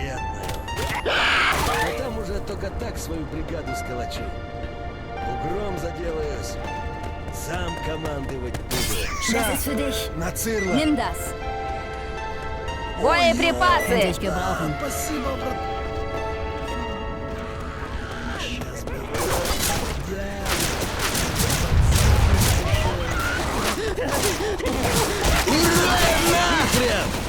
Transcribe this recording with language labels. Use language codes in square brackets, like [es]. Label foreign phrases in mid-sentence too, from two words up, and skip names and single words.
[ru] А там уже только так свою бригаду сколочу. Угром заделаюсь. Сам командовать буду. [de] Das ist für dich. [ru] На цирло. [de] Nimm das. Боеприпасы! Könnte ich gebrauchen. [ru] Спасибо, брат. Ура, нахрен!